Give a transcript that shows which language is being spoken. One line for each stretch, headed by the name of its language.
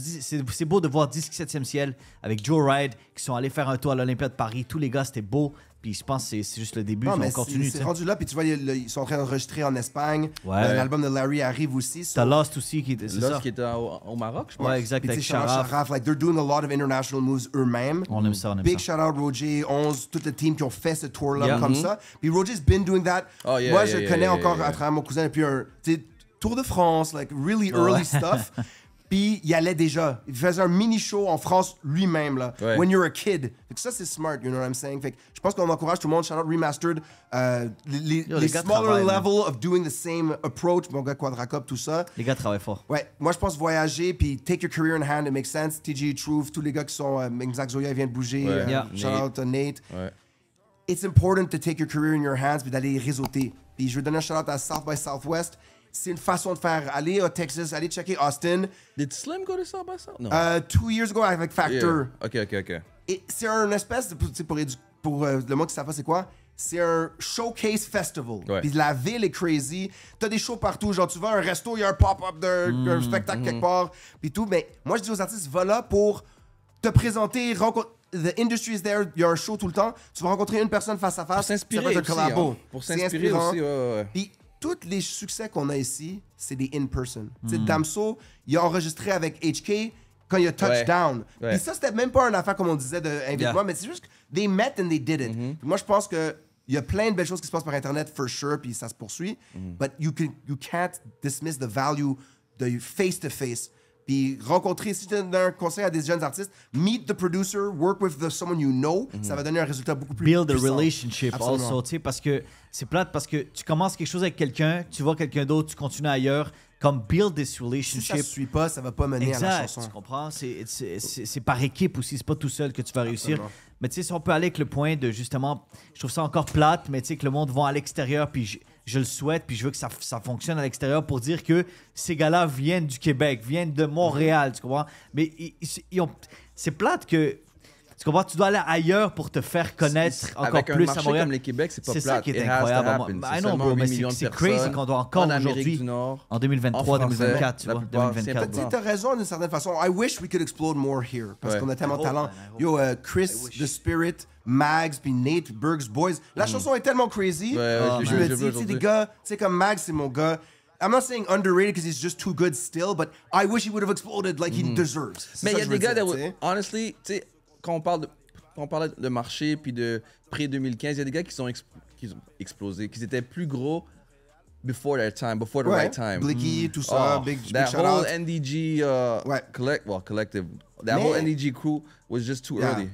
French: C'est beau de voir Disque 7e ciel avec Joe Ride qui sont allés faire un tour à l'Olympia de Paris. Tous les gars, c'était beau. Puis je pense que c'est juste le début. On continue. C'est rendu là, puis tu vois, ils sont en train d'enregistrer en Espagne. Ouais. L'album de Larry arrive aussi. T'as Lost aussi, c'est ça. Lost qui était au Maroc, je pense. Ouais, exact, avec Sharaf.
English: Like, they're doing a lot of international moves
French: eux-mêmes. On aime ça, Big shout-out Roger, 11, toute la team qui ont fait ce tour-là comme ça.
English: Puis Roger's been doing that.
French: Moi, je connais encore à travers mon cousin depuis un Tour de France,
English: like really early stuff.
French: Puis il allait déjà. Il faisait un mini-show en France lui-même, là. Ouais.
English: When you're a kid.
French: Fait que ça, c'est smart,
English: you know what I'm saying?
French: Fait que je pense qu'on encourage tout le monde.
English: Shout-out Remastered. Les smaller level of doing the same approach.
French: Mon gars, Quadracop, tout ça. Les gars travaillent fort. Ouais. Moi, je pense voyager, puis
English: take your career in hand, it makes sense.
French: TG Truth, tous les gars qui sont... Zach Zoya vient de bouger. Shout-out Nate. Ouais.
English: It's important to take your career in your hands,
French: puis d'aller réseauter. Puis je veux donner un shout-out à South by Southwest. C'est une façon de faire. Aller au Texas, aller checker Austin.
English: Did Slim go to South by South? No. 2 years ago
French: avec
English: Factor. Yeah. OK.
French: Et c'est un espèce de. Pour le mot qui savent pas c'est quoi? C'est un showcase festival. Ouais. Puis la ville est crazy. T'as des shows partout. Genre, tu vas à un resto, il y a un pop-up d'un spectacle quelque part. Puis tout. Mais moi, je dis aux artistes, va là pour te présenter, rencontrer.
English: The industry is there.
French: Il y a un show tout le temps. Tu vas rencontrer une personne face à face. Pour s'inspirer ça va être un collabo. Hein. Pour s'inspirer aussi, ouais. Puis tous les succès qu'on a ici, c'est des in-person. Tu sais, Damso, il a enregistré avec HK quand il a touchdown. Ouais. Puis ça, c'était même pas une affaire comme on disait de invite-moi, mais c'est juste que
English: they met and they did it.
French: Puis moi, je pense que il y a plein de belles choses qui se passent par Internet,
English: for sure,
French: puis ça se poursuit.
English: But you can't dismiss the value
French: de
English: face-to-face.
French: Puis rencontrer, si tu donnes un conseil à des jeunes artistes,
English: meet the producer, work with someone you know,
French: ça va donner un résultat beaucoup plus
English: build
French: puissant.
English: a relationship also,
French: tu sais, parce que c'est plate parce que tu commences quelque chose avec quelqu'un, tu vois quelqu'un d'autre, tu continues ailleurs, comme
English: build this relationship.
French: Si ça ne suit pas, ça va pas mener à la chanson. Tu comprends? C'est par équipe aussi, c'est pas tout seul que tu vas réussir. Absolument. Mais tu sais, si on peut aller avec le point de justement, je trouve ça encore plate, mais tu sais que le monde va à l'extérieur, puis je le souhaite, puis je veux que ça fonctionne à l'extérieur pour dire que ces gars-là viennent du Québec, viennent de Montréal, tu comprends? Mais c'est plate que, tu comprends? Tu dois aller ailleurs pour te faire connaître encore plus à Montréal. Avec un comme les Québec, c'est pas plate. C'est ça qui est incroyable.
English: I know, bro,
French: mais c'est crazy qu'on doit encore aujourd'hui, en 2023, 2024, tu vois, 2024. Tu as raison d'une certaine façon.
English: I wish we could explode more here,
French: parce qu'on a tellement de talent. Yo, Chris, The Spirit, Mags, puis Nate, Berg's Boys. La chanson est tellement crazy. Je me dis, tu sais, des gars, tu sais, comme Mags, c'est mon gars.
English: I'm not saying underrated because he's just too good still, but I wish he would have exploded like he deserves.
French: Mais il y a des gars,
English: honestly,
French: tu sais, quand on parle de marché puis de pré-2015, il y a des gars qui ont explosé, qui étaient plus gros
English: before their time, before the right time.
French: Blicky, tout ça, big
English: that shout whole out. NDG collective, that whole NDG crew was just too early.